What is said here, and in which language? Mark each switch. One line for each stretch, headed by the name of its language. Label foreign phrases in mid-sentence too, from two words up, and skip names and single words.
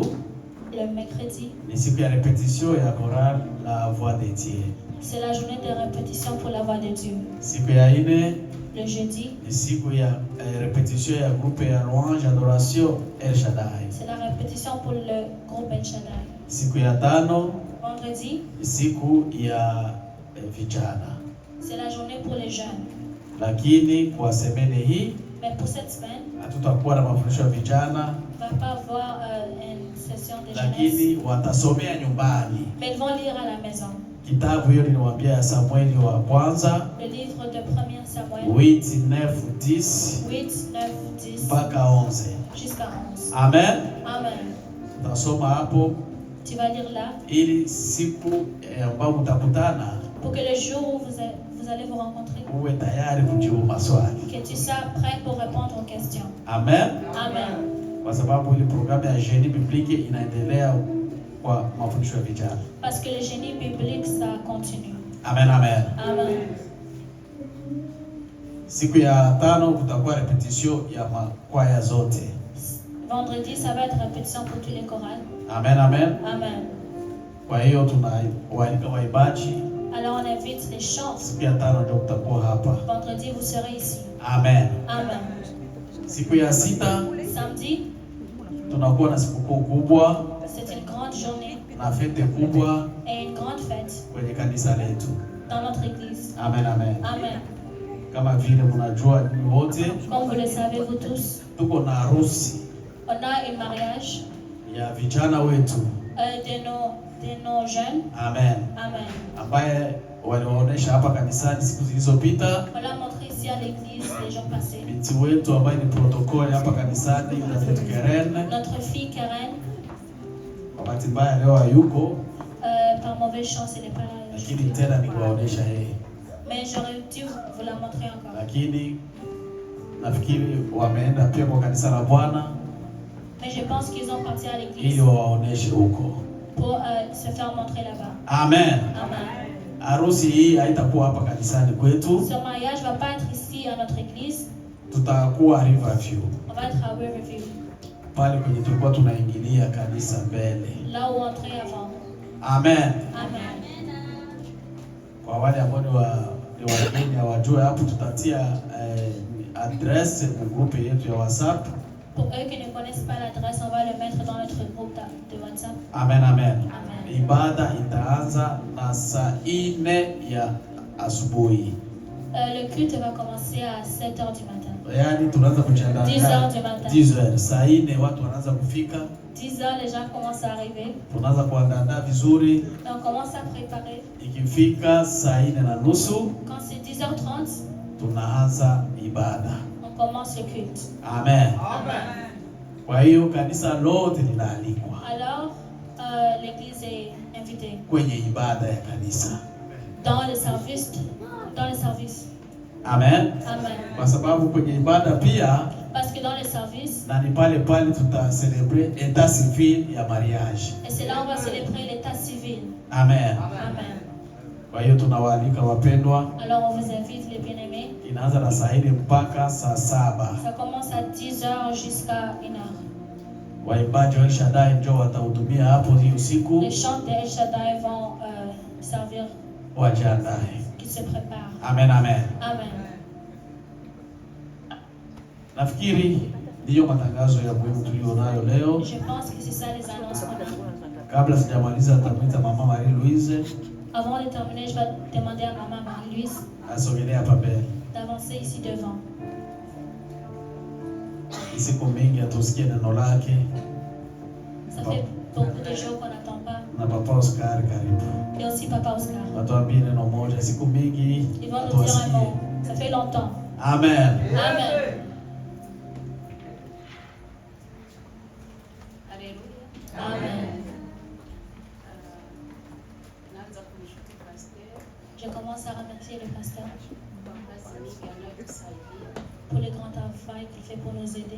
French: Le mercredi,
Swahili: ni siku ya repetition ya
French: chorale la voix de Dieu. c'est la journée de répétition pour la voix de Dieu.
Swahili: Siku ya ine
French: Le jeudi,
Swahili: ni siku ya repetition ya groupe ya
French: louange adoration
Swahili: El Shaddai.
French: c'est la répétition pour le groupe El Shaddai.
Swahili: Siku ya tano
French: Vendredi,
Swahili: ni siku ya vijana.
French: c'est la journée pour les jeunes.
Swahili: Lakini kwa semene hii
French: Mais pour cette semaine,
Swahili: hatutakuwa na mafundisho ya vijana,
French: on ne va pas avoir une session de jeunesse,
Swahili: lakini watasomea nyumbani.
French: mais ils vont lire à la maison.
Swahili: Kitabu hiyo niliwaambia ya Samueli wa kwanza
French: Le livre de 1 Samuel
Swahili: 8, 9, 10
French: 8, 9, 10
Swahili: mpaka 11.
French: jusqu'à 11. Amen. Amen.
Swahili: Utasoma hapo
French: Tu vas lire là
Swahili: ili siku ambayo mtakutana
French: pour que le jour où vous allez vous rencontrer,
Swahili: uwe tayari kujibu maswali.
French: que tu sois prêt pour répondre aux questions. Amen. Amen.
Swahili: Kwa sababu ile programu ya Génie Biblique inaendelea kwa mafundisho ya vijana.
French: Parce que le génie biblique, ça continue. Amen, amen. Amen.
Swahili: Siku ya tano kutakuwa repetition ya makwaya zote.
French: Vendredi, ça va être répétition pour tous les chorales. Amen, amen. Amen.
Swahili: Kwa hiyo tunawaalika waibaji.
French: Alors on invite les chants.
Swahili: Siku ya tano ndio kutakuwa hapa.
French: Vendredi, vous serez ici. Amen. Amen.
Swahili: Siku ya sita
French: Samedi,
Swahili: tunakuwa na sikukuu kubwa
French: c'est une grande journée
Swahili: na fete kubwa
French: et une grande fête
Swahili: kwenye kanisa letu.
French: dans notre église. Amen, amen. Amen.
Swahili: Kama vile mnajua ninyi wote,
French: Comme vous le savez, vous tous,
Swahili: tuko na harusi
French: on a un mariage
Swahili: ya vijana wetu.
French: de nos jeunes. Amen. Amen.
Swahili: Ambaye waliwaonesha hapa kanisani siku zilizopita.
French: On l'a montré ici partis à l'église les jours passés.
Swahili: Binti wetu ambaye ni protokoli hapa kanisani David Keren.
French: Notre fille Karen,
Swahili: Kwa bahati mbaya leo hayuko,
French: par mauvaise chance, elle n'est pas là.
Swahili: lakini tena nikuwaonesha yeye.
French: Mais j'aurais dû vous la montrer encore.
Swahili: Lakini nafikiri wameenda pia kwa kanisa la Bwana
French: Mais je pense qu'ils ont parti à
Swahili: ili
French: l'église
Swahili: waoneshe huko.
French: pour se faire montrer là-bas. Amen. Amen.
Swahili: Harusi hii haitakuwa hapa kanisani kwetu,
French: Ce mariage va pas être ici à notre église,
Swahili: tutakuwa Riverview.
French: on va être à Riverview,
Swahili: Pale kwenye tulikuwa tunaingilia kanisa mbele.
French: là où on entrait avant. Amen. Amen.
Swahili: Kwa wale ambao ni wageni hawajue, hapo tutatia address mu groupe yetu ya WhatsApp.
French: Pour eux qui ne connaissent pas l'adresse, on va le mettre dans notre groupe de WhatsApp. Amen, amen. Amen.
Swahili: Ibada itaanza na saa 4 ya asubuhi.
French: Le culte va commencer à 7h du matin.
Swahili: Yaani tunaanza kujiandaa
French: 10h du matin. 10h.
Swahili: Saa 4 watu wanaanza kufika.
French: 10h, les gens commencent à arriver.
Swahili: Tunaanza kuandaa vizuri.
French: Et on commence à préparer.
Swahili: Ikifika saa 4:30
French: Quand c'est 10h30,
Swahili: tunaanza ibada.
French: on commence le culte. Amen.
Swahili: Kwa hiyo kanisa lote linaalikwa
French: Alors, l'église est invitée
Swahili: kwenye ibada ya kanisa.
French: dans le service. Dans le service. Amen. Amen.
Swahili: Kwa sababu kwenye ibada pia
French: Parce que dans le service,
Swahili: na ni pale tutaselebre
French: etat civil
Swahili: ya mariage.
French: et c'est là où on va célébrer l'état civil. Amen. Amen.
Swahili: Kwa hiyo tunawaalika wapendwa.
French: Alors on vous invite les bien-aimés.
Swahili: Inaanza na saa 4 mpaka saa 7.
French: Ça commence à 10h jusqu'à 1h.
Swahili: Waimbaji wa El Shaddai ndio watahudumia hapo hiyo siku.
French: Les chants de El Shaddai vont servir,
Swahili: Wajiandae.
French: qui se préparent. Amen, amen. Amen.
Swahili: Nafikiri ndiyo matangazo ya muhimu tulionayo leo.
French: Je pense que c'est ça les annonces qu'on a.
Swahili: Kabla sijamaliza nitamwita mama Marie Louise
French: Avant de terminer, je vais demander à maman Marie-Louise
Swahili: asogelee hapa mbele.
French: d'avancer ici devant.
Swahili: Siku mingi atusikie neno lake.
French: Ça fait beaucoup de jours qu'on n'attend pas.
Swahili: Na papa Oscar karibu.
French: Et aussi papa Oscar.
Swahili: Watuambie neno moja, siku mingi
French: Ils vont nous dire un mot. Ça fait longtemps. Amen. Amen. Amen. Je commence à remercier le pasteur pour le grand travail qu'il fait pour nous aider.